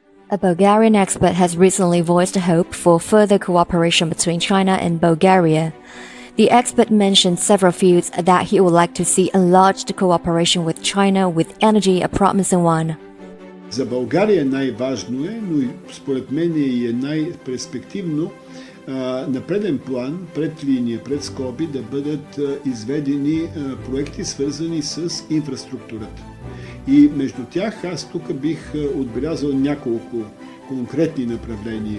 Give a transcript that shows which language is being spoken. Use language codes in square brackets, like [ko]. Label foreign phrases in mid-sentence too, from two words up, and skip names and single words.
[en] A Bulgarian expert has recently voiced hope for further cooperation between China and Bulgaria. The expert mentioned several fields that he would like to see enlarged cooperation with China, with energy a promising one. [bg] За България най-важно е, но и според мен е най-перспективно на преден план, пред линия, пред скоби да бъдат изведени проекти, свързани с инфраструктурата. И между тях аз тук бих отбелязал няколко конкретни направления.